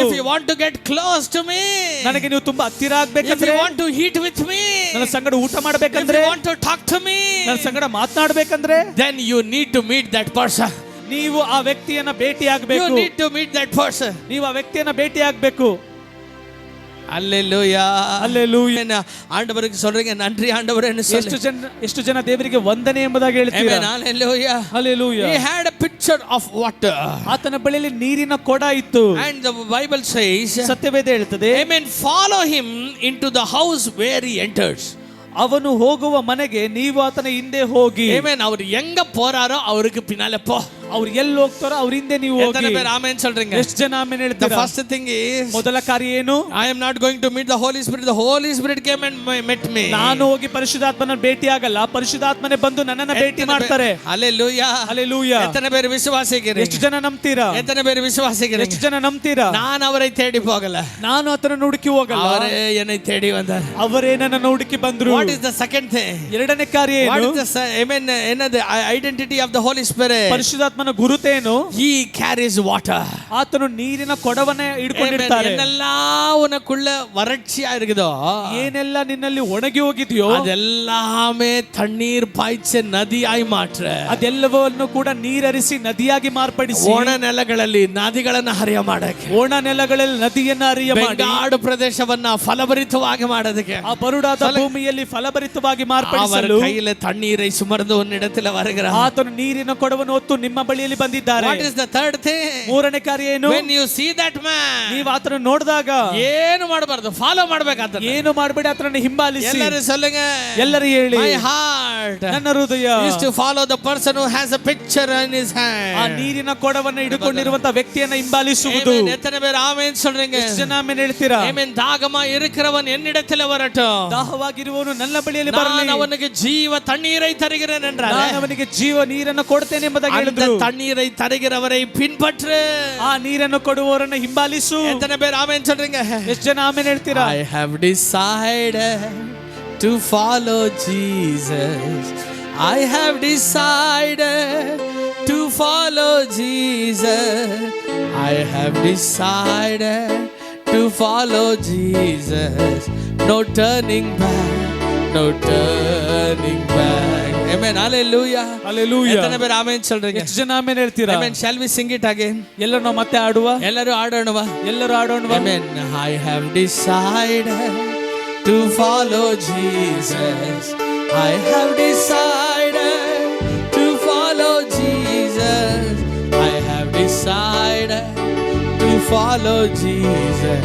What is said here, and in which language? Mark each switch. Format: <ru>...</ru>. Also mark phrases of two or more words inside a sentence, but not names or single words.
<en>if you want to get close to me,</en> <kn>ನನಗೆ ನೀವು ತುಂಬಾ ಹತ್ತಿರ</kn> <en>if</en> <kn>ಆಗ್ಬೇಕಂದ್ರೆ,</kn> <en>you want to eat with me,</en> <kn>ನನ್ನ ಸಂಗಡ ಊಟ</kn> <en>if</en> <kn>ಮಾಡಬೇಕಂದ್ರೆ,</kn> <en>you want to talk to me,</en> <kn>ನನ್ನ ಸಂಗಡ ಮಾತನಾಡಬೇಕಂದ್ರೆ,</kn> <en>then you need to meet that person.</en> <kn>ನೀವು ಆ ವ್ಯಕ್ತಿಯನ್ನ ಭೇಟಿ</kn> <en>You</en> <kn>ಆಗಬೇಕು.</kn> <en>need to meet that person.</en> <kn>ನೀವು ಆ ವ್ಯಕ್ತಿಯನ್ನ ಭೇಟಿ ಆಗಬೇಕು.</kn> <ta>அல்லேலூயா.</ta> <kn>ಹಲ್ಲೆಲೂಯಾ.</kn> <ta>ஆண்டவருக்கு சொல்றீங்க, நன்றி ஆண்டவரேன்னு சொல்லு.</ta> <kn>ಎಷ್ಟು ಜನ ದೇವರಿಗೆ ವಂದನೆ ಎಂಬುದಾಗಿ ಹೇಳ್ತೀರಾ?</kn> <en>Amen. Hallelujah.</en> <kn>ಹಲ್ಲೆಲೂಯಾ.</kn> <en>He had a picture of water.</en> <kn>ಆತನ ಬಳಿಯಲ್ಲಿ ನೀರಿನ ಕೊಡ ಇತ್ತು.</kn> <en>And the Bible says,</en> <kn>ಸತ್ಯವೇದ ಹೇಳ್ತದೆ,</kn> <en>Amen, follow him into the house where he enters.</en> <kn>ಅವನು ಹೋಗುವ ಮನೆಗೆ ನೀವು ಆತನ ಹಿಂದೆ ಹೋಗಿ.</kn> <ta>Amen. அவர் எங்க போறாரோ அவருக்கு பின்னால போ.</ta> <kn>ಅವ್ರು ಎಲ್ಲಿ ಹೋಗ್ತಾರೋ ಅವ್ರ ಹಿಂದೆ ನೀವು ಹೋಗಿ.</kn> <ta>எத்தனை பேர் ஆமென் சொல்றீங்க?</ta> <kn>ಎಷ್ಟು ಜನ ಆಮೆನ್</kn> <en>The</en> <kn>ಹೇಳ್ತೀರಾ?</kn> <en>first thing is,</en> <kn>ಮೊದಲ ಕಾರ್ಯ ಏನು?</kn> <en>I am not going to meet the Holy Spirit. The Holy Spirit came and met me.</en> <kn>ನಾನು ಹೋಗಿ ಪರಿಶುದ್ಧಾತ್ಮನ ಭೇಟಿ ಆಗಲ್ಲ, ಪರಿಶುದ್ಧಾತ್ಮನೇ ಬಂದು ನನ್ನನ್ನ ಭೇಟಿ ಮಾಡ್ತಾರೆ.</kn> <en>Hallelujah.</en> <kn>ಹಲ್ಲೆಲೂಯಾ.</kn> <ta>எத்தனை பேர் விசுவாசிக்கிறீங்க?</ta> <kn>ಎಷ್ಟು ಜನ ನಂಬ್ತೀರಾ?</kn> <ta>எத்தனை பேர் விசுவாசிக்கிறீங்க?</ta> <kn>ಎಷ್ಟು ಜನ ನಂಬ್ತೀರಾ?</kn> <ta>நான் அவரை தேடி போகல,</ta> <kn>ನಾನು ಆತನ ಹುಡುಕಿ ಹೋಗಲ್ಲ,</kn> <ta>அவரೇ என்னை தேடி வந்தார்.</ta> <kn>ಅವರೇ ನನ್ನನ್ನು ಹುಡುಕಿ ಬಂದ್ರು.</kn> <en>What is the second thing?</en> <kn>ಎರಡನೇ ಕಾರ್ಯ</kn> <en>What</en> <kn>ಏನು?</kn> <en>is the amen, the identity of the Holy Spirit?</en> <kn>ಪರಿಶುದ್ಧಾತ್ಮನ ಗುರುತೇನು?</kn> <en>He carries water.</en> <kn>ಆತನು ನೀರಿನ ಕೊಡವನ್ನೇ ಹಿಡ್ಕೊಂಡಿರ್ತಾರೆ.</kn> <ta>என்னெல்லாம் உனக்குள்ள வறட்சியா இருக்குதோ,</ta> <kn>ಏನೆಲ್ಲ ನಿನ್ನಲ್ಲಿ ಒಣಗಿ ಹೋಗಿದೆಯೋ,</kn> <ta>அதெல்லாமே தண்ணீர் பாய்ச்சி நதியாகி மாத்ர,</ta> <kn>ಅದೆಲ್ಲವನ್ನು ಕೂಡ ನೀರರಿಸಿ ನದಿಯಾಗಿ ಮಾರ್ಪಡಿಸಿ, ಒಣ ನೆಲಗಳಲ್ಲಿ ನದಿಗಳನ್ನು ಹರಿಯ ಮಾಡಕ್ಕೆ, ಒಣ ನೆಲಗಳಲ್ಲಿ ನದಿಯನ್ನ ಹರಿಯ ಮಾಡಿ, ಬೆಂಗಾಡು ಪ್ರದೇಶವನ್ನ ಫಲಭರಿತವಾಗಿ ಮಾಡೋದಕ್ಕೆ, ಆ ಬರುಡಾದ ಭೂಮಿಯಲ್ಲಿ ಫಲಭರಿತವಾಗಿ</kn> <ta>அவர்</ta> <kn>ಮಾರ್ಪಡಿಸಲು</kn> <ta>கையில தண்ணீரை சுமந்து உன்னிடத்தில் வருகிறார்.</ta> <kn>ಆತನು ನೀರಿನ ಕೊಡವನ್ನು ಹೊತ್ತು ನಿಮ್ಮ ಬಳಿಯಲ್ಲಿ ಬಂದಿದ್ದಾರೆ.</kn> <en>What is the third thing?</en> <kn>ಮೂರನೇ ಕಾರ್ಯ ಏನು?</kn> <en>When you see that man,</en> <kn>ನೀವು ಆತನ ನೋಡಿದಾಗ ಏನು ಮಾಡಬಾರದು, ಫಾಲೋ ಮಾಡಬೇಕಾದ, ಏನು ಮಾಡಬೇಡಿ, ಆತನನ್ನು ಹಿಂಬಾಲಿಸಿ.</kn> <ta>ಎಲ್ಲರೂ சொல்லுங்க,</ta> <kn>ಎಲ್ಲರೂ ಹೇಳಿ,</kn> <en>my heart</en> <kn>ನನ್ನ ಹೃದಯ</kn> <en>is to follow the person who has a picture in his hand.</en> <kn>ಆ ನೀರಿನ ಕೊಡವನ್ನು ಹಿಡಿದುಕೊಂಡಿರುವಂತ ವ್ಯಕ್ತಿಯನ್ನ ಹಿಂಬಾಲಿಸುವುದು.</kn> <ta>Amen. எத்தனை பேர் ஆமென் சொல்றீங்க?</ta> <kn>ಎಷ್ಟು ಜನ ಆಮೆನ್ ಹೇಳ್ತೀರಾ?</kn> <en>Amen.</en> <ta>தாகமா இருக்கிறவன் என்னிடத்தில் வரட்டும்,</ta> <kn>ದಾಹವಾಗಿರುವವನು ನನ್ನ ಬಳಿಯಲ್ಲಿ ಬರಲಿ,</kn> <ta>நான் அவனுக்கு ஜீவ தண்ணீரை தருகிறேன் என்றார்.</ta> <kn>ನಾನು ಅವನಿಗೆ ಜೀವ ನೀರನ್ನು ಕೊಡ್ತೇನೆ ಎಂಬುದಾಗಿ</kn> <ta>அந்த</ta> <kn>ಹೇಳಿದ್ರು.</kn> <ta>தண்ணீரை தருகிறவரை பின்பற்று,</ta> <kn>ಆ ನೀರನ್ನು ಕೊಡುವವರನ್ನ ಹಿಂಬಾಲಿಸು.</kn> <ta>எத்தனை பேர் ஆமென் சொல்றீங்க?</ta> <kn>ಎಷ್ಟು ಜನ ಆಮೆನ್ ಹೇಳ್ತೀರಾ?</kn> <en>I have decided to follow Jesus. I have decided to follow Jesus. I have decided to follow Jesus. No turning back, no turning back. Amen. Hallelujah. Hallelujah.</en> <ta>எத்தனை பேர் ஆமென் சொல்றீங்க?</ta> <kn>ಎಷ್ಟು ಜನ ಆಮೆನ್ ಹೇಳ್ತೀರಾ?</kn> <en>Amen. Shall we sing it again?</en> <kn>ಎಲ್ಲರೂ ನಾವು ಮತ್ತೆ ಆಡುವ, ಎಲ್ಲರೂ ಆಡೋಣವಾ? ಎಲ್ಲರೂ ಆಡೋಣವಾ?</kn> <en>Amen. I have decided to follow Jesus. I have decided to follow Jesus. I have decided to follow Jesus.</en>